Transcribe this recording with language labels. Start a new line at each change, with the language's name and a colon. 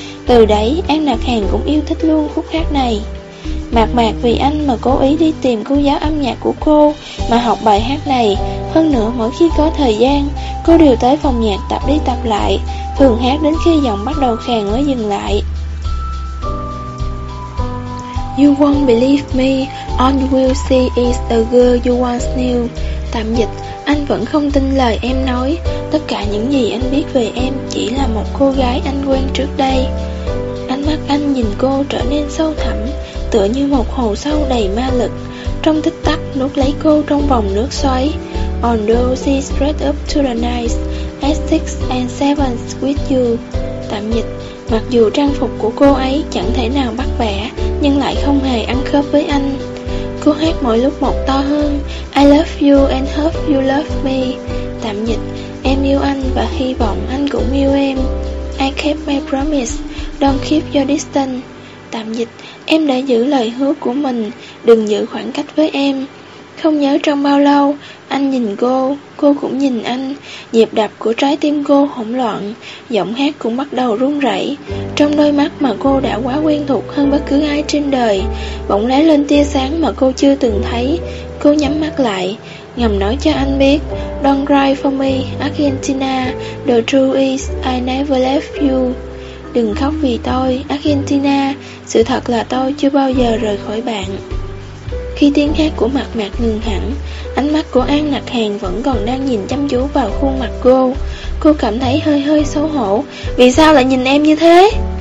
Vietnamese: Từ đấy, An Nạc Hàn cũng yêu thích luôn khúc hát này. Mạc Mạc vì anh mà cố ý đi tìm cô giáo âm nhạc của cô mà học bài hát này. Hơn nữa, mỗi khi có thời gian, cô đều tới phòng nhạc tập đi tập lại, thường hát đến khi giọng bắt đầu khàn mới dừng lại.
English: You won't believe me, all you will see is the girl you once knew.
Vietnamese: Tạm dịch, anh vẫn không tin lời em nói. Tất cả những gì anh biết về em chỉ là một cô gái anh quen trước đây. Ánh mắt anh nhìn cô trở nên sâu thẳm, tựa như một hồ sâu đầy ma lực. Trong tích tắc, nuốt lấy cô trong vòng nước xoáy.
English: Although she spread up to the night, at six and seven with you.
Vietnamese: Tạm dịch, mặc dù trang phục của cô ấy chẳng thể nào bắt bẻ, nhưng lại không hề ăn khớp với anh. Cô hát mỗi lúc một to hơn.
English: I love you and hope you love me.
Vietnamese: Tạm dịch, Em yêu anh và hy vọng anh cũng yêu em.
English: I kept my promise, don't keep your distance.
Vietnamese: Tạm dịch, em đã giữ lời hứa của mình, đừng giữ khoảng cách với em. Không nhớ trong bao lâu, anh nhìn cô cũng nhìn anh. Nhịp đập của trái tim cô hỗn loạn, giọng hát cũng bắt đầu run rẩy. Trong đôi mắt mà cô đã quá quen thuộc hơn bất cứ ai trên đời, bỗng lóe lên tia sáng mà cô chưa từng thấy. Cô nhắm mắt lại, ngầm nói cho anh biết:
English: Don't cry for me, Argentina. The truth is, I never left you.
Vietnamese: Đừng khóc vì tôi, Argentina. Sự thật là tôi chưa bao giờ rời khỏi bạn. Khi tiếng hát của Mạc Mạc ngừng hẳn, ánh mắt của An Lạc Hàn vẫn còn đang nhìn chăm chú vào khuôn mặt cô. Cô cảm thấy hơi hơi xấu hổ. Vì sao lại nhìn em như thế?